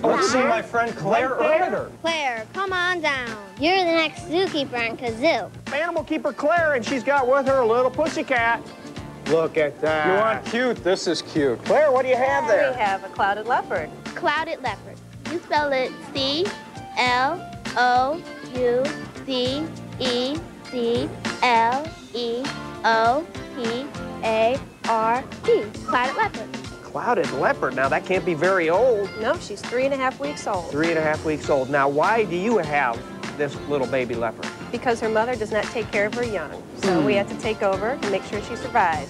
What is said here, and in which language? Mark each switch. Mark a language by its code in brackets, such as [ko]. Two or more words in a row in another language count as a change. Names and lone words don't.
[en] Let's see my friend Claire Ermiter. Claire, come on down. You're the next zookeeper on Kazoo. Animal keeper Claire, and she's got with her a little pussycat. Look at that. You want cute? This is cute. Claire, what do you have there? We have a clouded leopard. Clouded leopard. You spell it C-L-O-U-C-E-C-L-E-O-P-A-R-D. Clouded leopard. Clouded leopard. Now, that can't be very old. No, she's 3.5 weeks old. 3.5 weeks old. Now, why do you have this little baby leopard? Because her mother does not take care of her young. So we have to take over and make sure she survives.